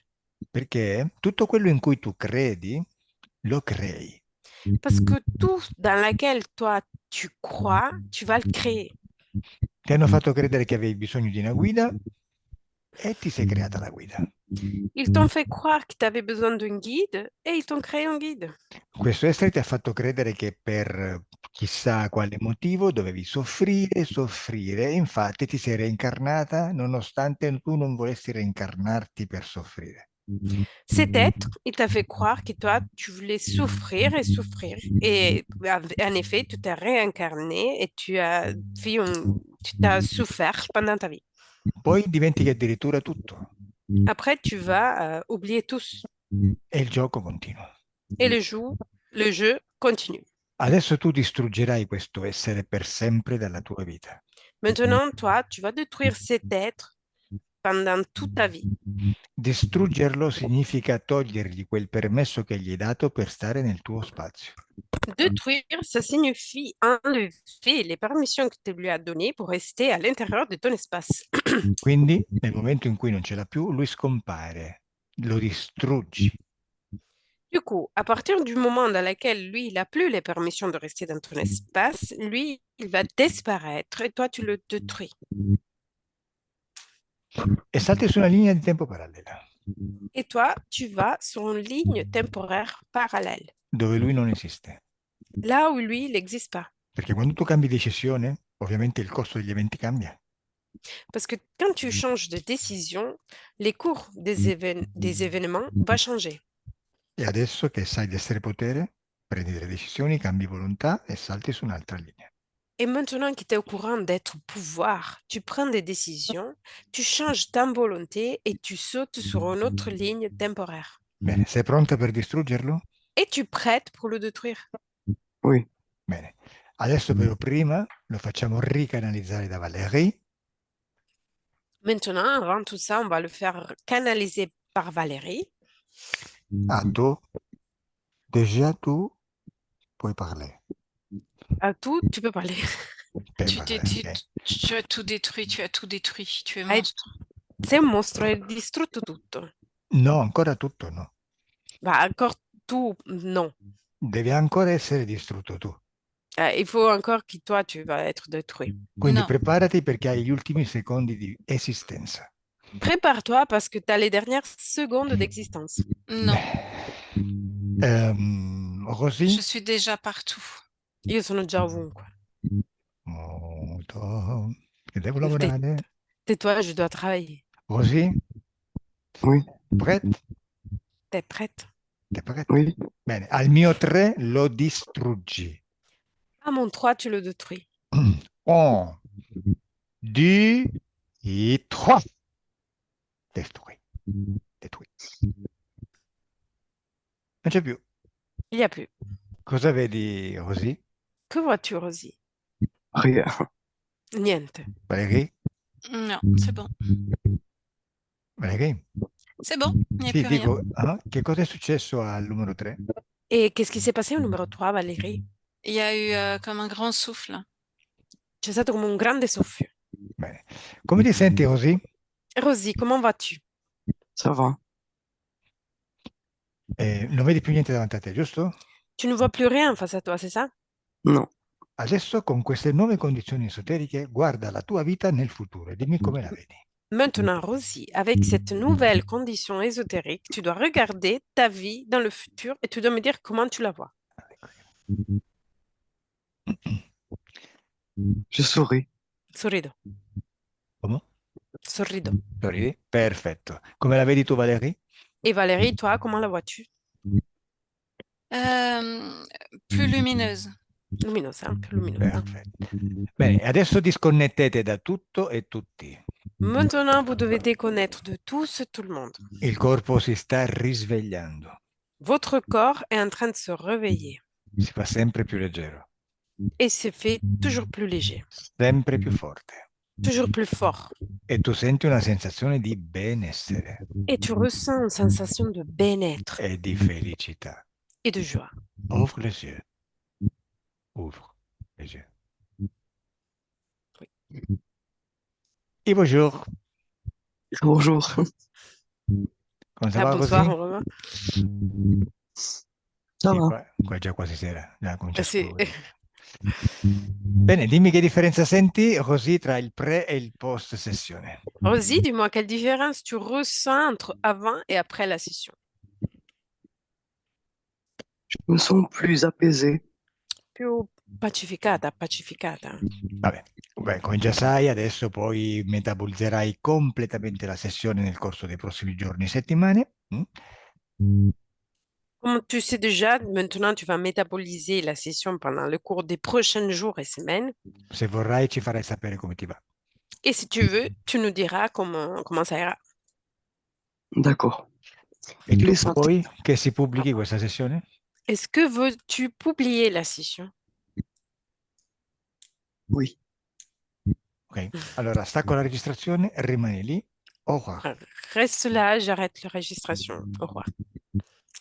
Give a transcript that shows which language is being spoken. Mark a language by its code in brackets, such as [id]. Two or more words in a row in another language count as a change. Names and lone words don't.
[it] Perché tutto quello in cui tu credi, lo crei. [fr] Parce que tout dans lequel toi, tu crois, tu vas le créer. [it] Ti hanno fatto credere che avevi bisogno di una guida e ti sei creata la guida. [fr] Ils t'ont fait croire que tu avais besoin d'un guide et ils t'ont créé un guide. [it] Questo essere ti ha fatto credere che per chissà quale motivo dovevi soffrire, soffrire, e infatti ti sei reincarnata nonostante tu non volessi reincarnarti per soffrire. [fr] Cet être, il t'a fait croire que toi, tu voulais souffrir et souffrir. Et en effet, tu t'es réincarné et tu t'as souffert pendant ta vie. [it] Poi dimentichi addirittura tutto [fr] Après, tu vas oublier tous. [it] e il gioco continua. [fr] Et le jeu continue. [it] Adesso tu distruggerai questo essere per sempre dalla tua vita. [fr] Maintenant, toi, tu vas détruire cet être pendant toute ta vie. [it] Distruggerlo significa togliergli quel permesso che gli hai dato per stare nel tuo spazio. [fr] Détruire, ça signifie enlever les permissions que tu lui as données pour rester à l'intérieur de ton espace. [it] Quindi nel momento in cui non ce l'ha più, lui scompare, lo distruggi. [fr] Du coup, à partir du moment dans lequel lui, il n'a plus les permissions de rester dans ton espace, lui, il va disparaître et toi, tu le détruis. [it] E salti su una linea di tempo parallela, [fr] Et toi, tu vas sur une ligne temporaire parallèle, [it] dove lui non esiste. [fr] là où lui, il n'existe pas. [it] Perché quando tu cambi decisione, ovviamente il corso degli eventi cambia. [fr] Parce que quand tu changes de décision, les cours des événements vont changer. [it] E adesso che sai di essere potere, prendi delle decisioni, cambi volontà e salti su un'altra linea. [fr] Et maintenant que tu es au courant d'être pouvoir, tu prends des décisions, tu changes ta volonté et tu sautes sur une autre ligne temporaire. [it] Bene, sei pronta per distruggerlo? [fr] Et tu prêtes pour le détruire. Oui. [it] Bene. Adesso però prima lo facciamo ricanalizzare da Valérie. [fr] Maintenant, avant tout ça, on va le faire canaliser par Valérie. Ah, tu, déjà tu puoi parler. À tout, tu peux parler. [it] Puoi [fr] Tu, [it] parlare, [fr] tu, [it] ok. [fr] tu as tout détruit, tu as tout détruit, tu es [it] Hai- [fr] monstre. [it] Sei un mostro, hai distrutto tutto. No, ancora tutto no. [fr] Bah, encore tout, non. [it] Deve ancora essere distrutto tu. [fr] Il faut encore que toi, tu vas être détruit. [it] Quindi No. preparati perché hai gli ultimi secondi di esistenza. [fr] Prépare-toi parce que tu as les dernières secondes d'existence. Non, Rosy? je suis déjà partout. [it] Io sono già ovunque. Molto. Che devo [fr] Tais- [it] lavorare. [fr] Tais-toi, je dois travailler. [it] Rosy? [fr] Oui. Prête? T'es prête? T'es prête? Oui. [it] Bene, al mio 3 lo distruggi. [fr] À mon 3, tu le détruis. 1, 2 et 3. Détruit. Détruit. [it] Non c'è più. [fr] Il n'y a plus. [it] Cosa vedi, Rosy? [fr] Que vois-tu, Rosie? Rien. [it] Niente. Valérie? [fr] Non, c'est bon. Valérie? C'est bon, il n'y a [it] Sì, [fr] plus rien. [it] dico, che cosa è successo al numero 3? [fr] Et qu'est-ce qui s'est passé au numéro 3, Valérie? Il y a eu comme un grand souffle. [it] C'è stato come un grande soffio. Bene. Come ti senti, Rosy? [fr] Rosie, comment vas-tu? Ça va. [it] Non vedi più niente davanti a te, giusto? [fr] Tu ne vois plus rien face à toi, c'est ça? Non. [it] Adesso con queste nuove condizioni esoteriche guarda la tua vita nel futuro e dimmi come la vedi. [fr] Maintenant, Rosie, avec cette nouvelle condition ésotérique, tu dois regarder ta vie dans le futur et tu dois me dire comment tu la vois. Je souris. [it] Sorrido, Come? sorrido. Sorridi? Perfetto. Come la vedi tu, Valérie? [fr] Et Valérie, toi, comment la vois-tu? Plus lumineuse. [it] Luminosa, più luminosa. Perfetto. Bene, adesso disconnettete da tutto e tutti. [fr] Maintenant, vous devez déconnaître de tous, tout le monde. [it] Il corpo si sta risvegliando, [fr] Votre corps est en train de se réveiller [it] si fa sempre più leggero, [fr] et se fait toujours plus léger, [it] sempre più forte. [fr] toujours plus fort. [it] E tu senti una sensazione di benessere [fr] Et tu ressens une sensation de bien-être [it] e di felicità. [fr] et de joie. Ouvre les yeux. Ouvre les yeux. Et bonjour. Bonjour. [it] Come [fr] Ah, [it] va [fr] bonsoir, [it] così? [fr] on revoit. Ça [it] Sì, [fr] va. [it] qua è già quasi sera, già comincia a Sì. scorrere. Bene, dimmi che differenza senti così tra il pre e il post sessione. [fr] Rosie, dis-moi, quelle différence tu ressens entre avant et après la session? Je me sens plus apaisée. [it] Più pacificata, pacificata. Vabbè, beh, come già sai, adesso poi metabolizzerai completamente la sessione nel corso dei prossimi giorni e settimane. [fr] Comme tu sais déjà, maintenant tu vas métaboliser la session pendant le cours des prochains jours et semaines. [it] Se vorrai ci farai sapere come ti va. [fr] Et si tu veux, tu nous diras comment ça ira. D'accord. [it] E tu [fr] Les sentiments. [it] vuoi che si pubblichi questa sessione? [fr] Est-ce que veux-tu publier la session? Oui. [it] Ok, allora stacco la registrazione, rimani lì. [fr] Au revoir. Reste là, j'arrête la registration. Au revoir.